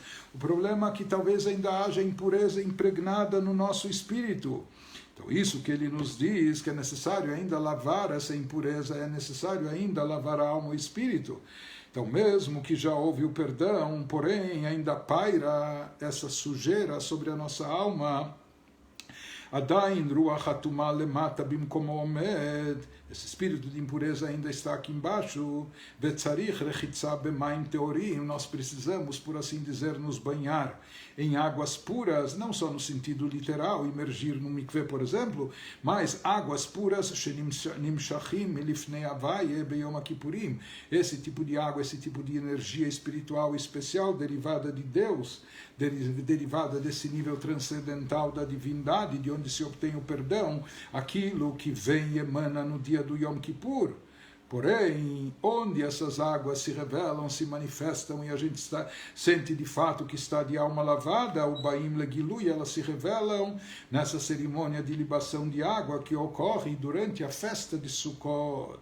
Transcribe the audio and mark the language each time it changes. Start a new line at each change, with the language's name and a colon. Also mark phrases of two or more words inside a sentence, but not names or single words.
Portuguese: O problema é que talvez ainda haja impureza impregnada no nosso espírito. Então, isso que ele nos diz, que é necessário ainda lavar essa impureza, é necessário ainda lavar a alma e o espírito. Então, mesmo que já houve o perdão, porém, ainda paira essa sujeira sobre a nossa alma.
Hebrew: עדיין רוח הטומאה למטה במקומו עומד.
Portuguese: Esse espírito de impureza ainda está aqui embaixo.
Hebrew: וצריך רחיצה במים טהורים.
Portuguese: Nós precisamos, por assim dizer, nos banhar em águas puras, não só no sentido literal, imergir no mikveh, por exemplo, mas águas puras,
Hebrew: שנמשכים לפני הוויה ביום כיפורים.
Portuguese: Esse tipo de água, esse tipo de energia espiritual especial, derivada de Deus, derivada desse nível transcendental da divindade, de onde se obtém o perdão, aquilo que vem e emana no dia do Yom Kippur. Porém, onde essas águas se revelam, se manifestam e a gente sente de fato que está de alma lavada, o
Hebrew: באים לגילוי,
Portuguese: elas se revelam nessa cerimônia de libação de água que ocorre durante a festa de Sukkot.